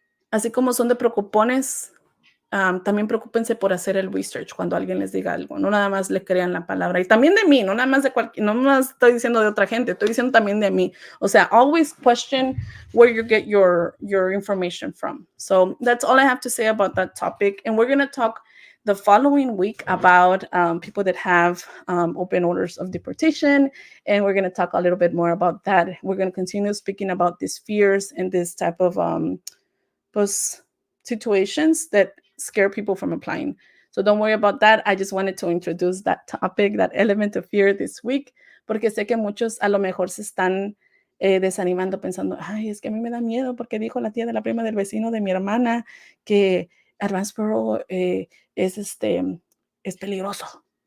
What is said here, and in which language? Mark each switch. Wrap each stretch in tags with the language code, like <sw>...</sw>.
<es>Así como son de preocupones, también preocúpense por hacer el research cuando alguien les diga algo, no nada más le crean la palabra. Y también de mí, no nada más no más estoy diciendo de otra gente, estoy diciendo también de mí. O sea,</es> <en>always question where you get your information from. So that's all I have to say about that topic. And we're going to talk the following week about people that have open orders of deportation. And we're going to talk a little bit more about that. We're going to continue speaking about these fears and this type of situations that scare people from applying. So don't worry about that. I just wanted to introduce that topic, that element of fear this week,</en> <es>porque sé que muchos a lo mejor se están desanimando pensando, es que a mí me da miedo porque dijo la tía de la prima del vecino de mi hermana que Advance Parole es peligroso.</es>